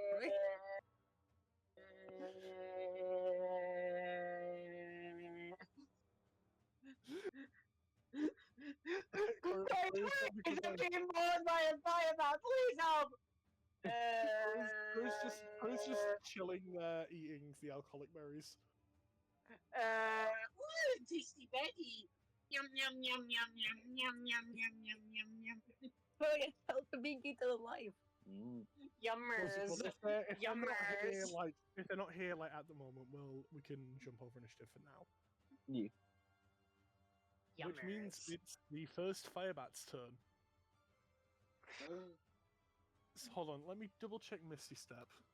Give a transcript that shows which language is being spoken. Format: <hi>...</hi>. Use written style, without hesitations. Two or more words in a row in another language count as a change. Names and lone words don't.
<en>I'm being bored by a firebat. Please help! Kroya's just chilling there, eating the alcoholic berries. Ooh, tasty Betty. Yum yum yum yum yum yum yum yum yum yum yum. Kroya, help me get alive. Yummers. But if they're not here, Yummers. like if they're not here, like at the moment, we can jump over initiative for now. Yeah. Which means Yummers. it's the first Firebat's turn. Hold on, let me double check Misty Step.</en>